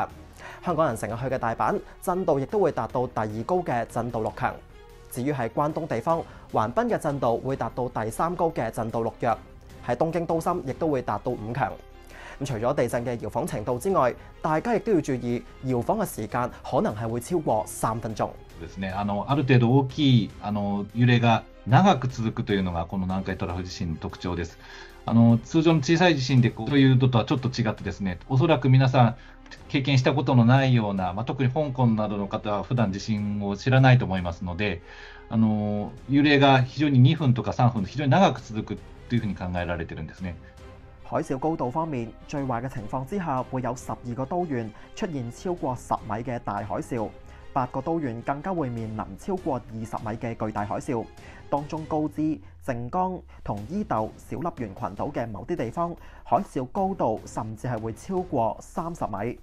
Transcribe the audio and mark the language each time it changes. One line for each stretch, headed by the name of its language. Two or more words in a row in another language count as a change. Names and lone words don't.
Cantonese: 香港人成日去嘅大阪，震度亦都會達到第2高嘅震度6強。至於係關東地方，橫濱嘅震度會達到第3高嘅震度6弱。喺東京都心亦都會達到5強。咁除咗地震嘅搖晃程度之外，大家亦都要注意搖晃嘅時間可能係會超過3分鐘。
Japanese: ですね、ある程度大きい揺れが長く続くというのがこの南海トラフ地震の特徴です。通常の小さい地震でというのとはちょっと違ってですね、おそらく皆さん経験したことのないような、特に香港などの方は普段地震を知らないと思いますので、揺れが非常に2分とか3分と非常に長く続くというふうに考えられているんですね。
Cantonese: 海嘯高度方面，最壞嘅情況之下，會有12個都縣出現超過10米嘅大海嘯，8個都縣更加會面臨超過20米嘅巨大海嘯。當中高知、靜岡同伊豆小笠原群島嘅某啲地方，海嘯高度甚至係會超過30米。